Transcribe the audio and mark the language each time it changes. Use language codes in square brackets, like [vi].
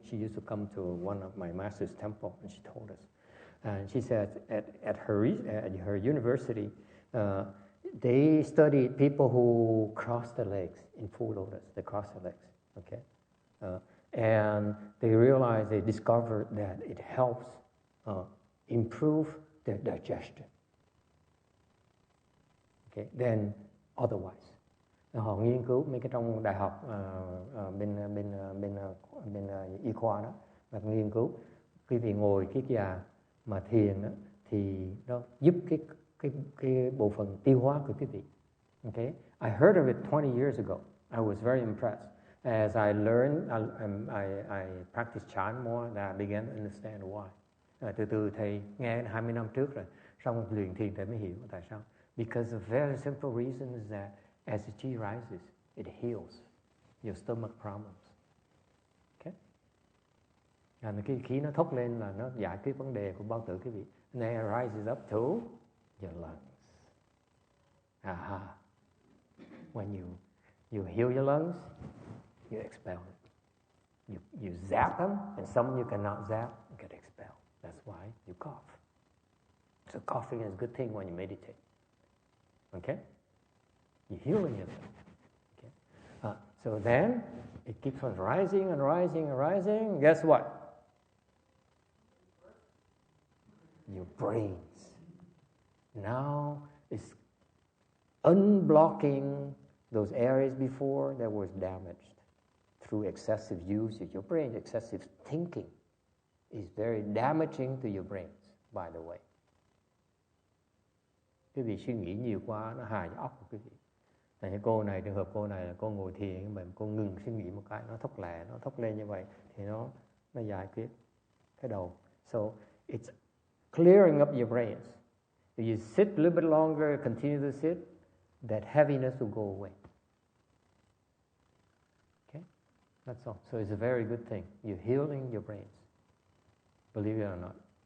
[en] She used to come to one of my master's temple, and she told us. And she said at her university, they studied people who cross their legs in full lotus. They cross their legs, okay? And they realized, they discovered that it helps improve their digestion. Okay, then otherwise. [vi] Họ nghiên cứu mấy cái trong đại học bên y khoa đó, và nghiên cứu quý vị ngồi kiết già mà thiền đó, thì nó giúp cái bộ phận tiêu hóa của quý vị. [en] Okay, I heard of it 20 years ago. I was very impressed. as I learn, I practice chant more, that I began to understand why. [vi] Từ từ thầy nghe 20 năm trước rồi, xong luyện thiền thầy mới hiểu tại sao. [en] Because the very simple reason is that as the chi rises, it heals your stomach problems. Okay? [vi] Cái khí nó thốc lên là nó giải quyết vấn đề của bao tử quý vị. [en] And then it rises up to your lungs. Aha. When you heal your lungs, you expel it. You zap them, and some you cannot zap, you get expelled. That's why you cough. So coughing is a good thing when you meditate. Okay? You're healing yourself. Okay? So then, it keeps on rising and rising and rising. Guess what? Your brains. Now, it's unblocking those areas before that was damaged through excessive use of your brain. Excessive thinking is very damaging to your brains, by the way. [vi] Quý vị suy nghĩ nhiều quá, nó hại óc của quý vị. Là như cô này, trường hợp cô này là cô ngồi thiền, mà cô ngừng suy nghĩ một cái, nó thốc lẹ, nó thốc lên như vậy, thì nó giải quyết cái đầu. [en] So, it's clearing up your brains. If you sit a little bit longer, continue to sit, that heaviness will go away. Okay? That's all. So it's a very good thing. You're healing your brains. Believe it or not.